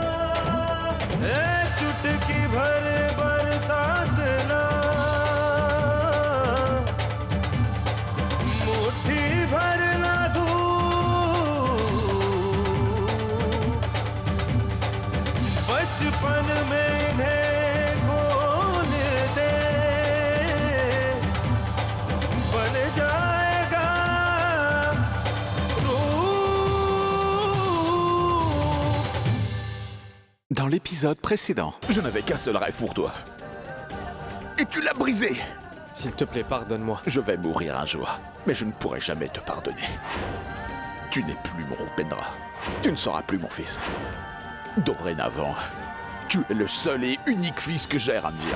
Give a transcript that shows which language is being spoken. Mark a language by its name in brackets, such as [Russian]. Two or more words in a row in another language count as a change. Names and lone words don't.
[Hindi] चुटकी भर बरसात ना, मुट्ठी भर ना धूप, बचपन में इन्हें खोल दे, बन जाएगा रूप। [French] Dans l'épisode précédent, je n'avais qu'un seul rêve pour toi. Et tu l'as brisé. S'il te plaît, pardonne-moi. Je vais mourir un jour, mais je ne pourrai jamais te pardonner. Tu n'es plus mon Rupendra. Tu ne seras plus mon fils. Dorénavant, tu es le seul et unique fils que j'ai, Ranveer.